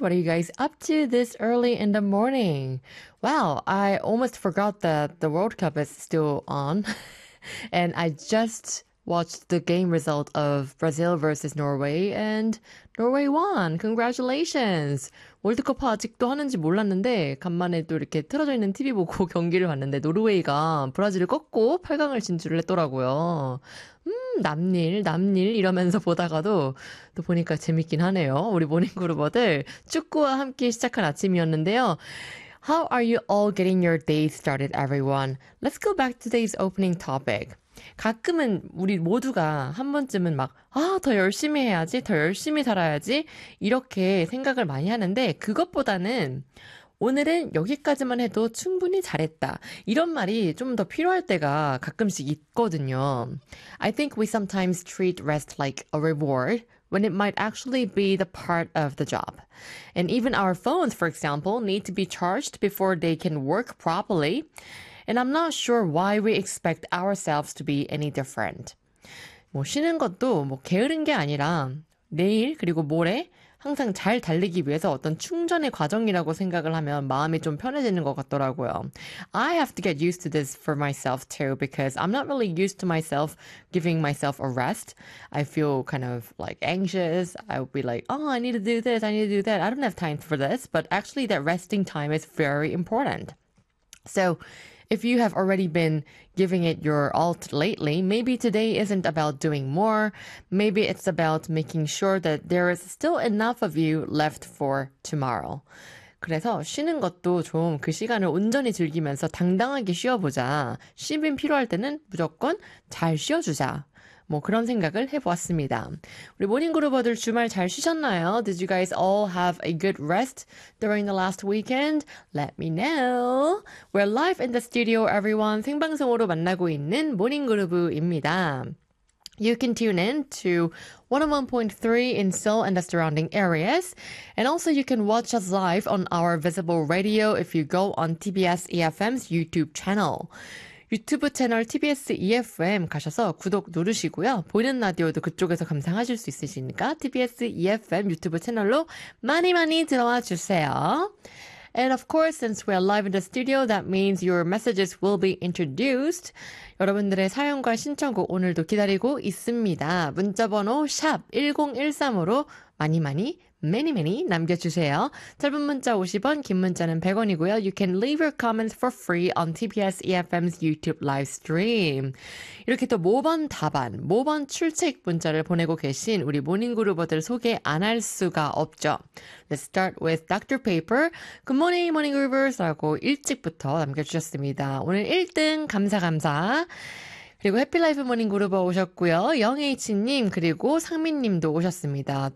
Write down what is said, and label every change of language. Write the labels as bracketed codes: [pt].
[en] What are you guys up to this early in the morning? Wow, I almost forgot that the World Cup is still on. And I just watched the game result of Brazil versus Norway, and Norway won. Congratulations. [ko] 월드컵 아직도 하는지 몰랐는데 간만에 또 이렇게 틀어져 있는 TV 보고 경기를 봤는데 노르웨이가 브라질을 꺾고 8강을 진출을 했더라고요. 남일 남일 이러면서 보다가도 또 보니까 재밌긴 하네요. 우리 모닝 그루버들 축구와 함께 시작한 아침이었는데요. [en] How are you all getting your day started, everyone? Let's go back to today's opening topic. [ko] 가끔은 우리 모두가 한 번쯤은 막 아, 더 열심히 해야지, 더 열심히 살아야지 이렇게 생각을 많이 하는데 그것보다는 오늘은 여기까지만 해도 충분히 잘했다 이런 말이 좀 더 필요할 때가 가끔씩 있거든요. [en] I think we sometimes treat rest like a reward when it might actually be the part of the job. And even our phones, for example, need to be charged before they can work properly. And I'm not sure why we expect ourselves to be any different. [ko] 뭐 쉬는 것도 뭐 게으른 게 아니라 내일 그리고 모레 항상 잘 달리기 위해서 어떤 충전의 과정이라고 생각을 하면 마음이 좀 편해지는 것 같더라고요. [en] I have to get used to this for myself too because I'm not really used to myself giving myself a rest. I feel kind of like anxious. I'll be like, oh, I need to do this. I need to do that. I don't have time for this. But actually that resting time is very important. So if you have already been giving it your all lately, maybe today isn't about doing more. Maybe it's about making sure that there is still enough of you left for tomorrow. [ko] 그래서 쉬는 것도 좀 그 시간을 온전히 즐기면서 당당하게 쉬어보자. 쉬면 필요할 때는 무조건 잘 쉬어주자. 뭐 그런 생각을 해보았습니다. 우리 모닝그루버들 주말 잘 쉬셨나요? [en] Did you guys all have a good rest during the last weekend? Let me know. We're live in the studio, everyone. [ko] 생방송으로 만나고 있는 모닝그루브입니다. [en] You can tune in to 101.3 in Seoul and the surrounding areas. And also you can watch us live on our visible radio if you go on TBS EFM's YouTube channel. [ko] 유튜브 채널 TBS EFM 가셔서 구독 누르시고요. 보이는 라디오도 그쪽에서 감상하실 수 있으시니까 TBS EFM 유튜브 채널로 많이 많이 들어와 주세요. [en] And of course, since we are live in the studio, that means your messages will be introduced. [ko] 여러분들의 사연과 신청곡 오늘도 기다리고 있습니다. 문자번호 샵 1013으로 많이 많이 [en] many many [ko] 남겨주세요. 짧은 문자 50원, 긴 문자는 100원이고요. [en] You can leave your comments for free on TBS EFM's YouTube live stream. [ko] 이렇게 또 모범 답안, 모범 출첵 문자를 보내고 계신 우리 모닝그루버들 소개 안 할 수가 없죠. [en] Let's start with Dr. Paper. Good morning, morning groovers. [ko] 라고 일찍부터 남겨주셨습니다. 오늘 1등 감사 감사. 그리고 해피라이프 모닝그루버 오셨고요. 영H님 그리고 상민님도 오셨습니다.